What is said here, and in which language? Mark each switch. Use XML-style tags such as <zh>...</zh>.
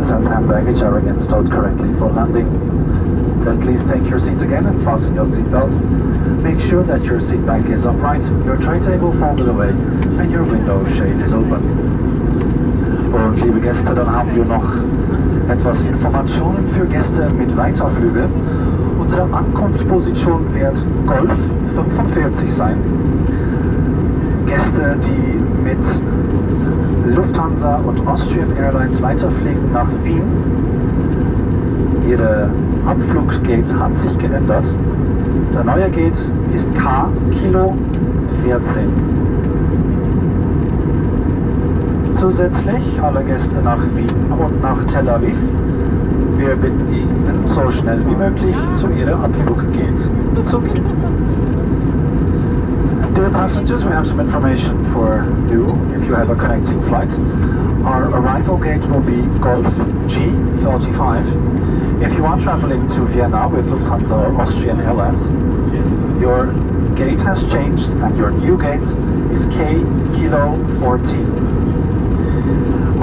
<en>left-hand baggage are again stowed correctly for landing. Then please take your seat again and fasten your seatbelt. Make sure that your seat back is upright, your tray table folded away and your window shade is open.</en> <de>Und liebe Gäste, dann haben wir noch etwas Informationen für Gäste mit Weiterflüge. Unsere Ankunftsposition wird Golf 45 sein. Gäste, die mit Lufthansa und Austrian Airlines weiterfliegen nach Wien. Ihre Abfluggate hat sich geändert. Der neue Gate ist K Kilo 14. Zusätzlich alle Gäste nach Wien und nach Tel Aviv. Wir bitten Ihnen, so schnell wie möglich zu Ihrer Abfluggate zu gehen.</de> <en>Dear passengers, we have some information for you if you have a connecting flight. Our arrival gate will be Golf G35. If you are traveling to Vienna with Lufthansa or Austrian Airlines, your gate has changed and your new gate is K Kilo 14.</en>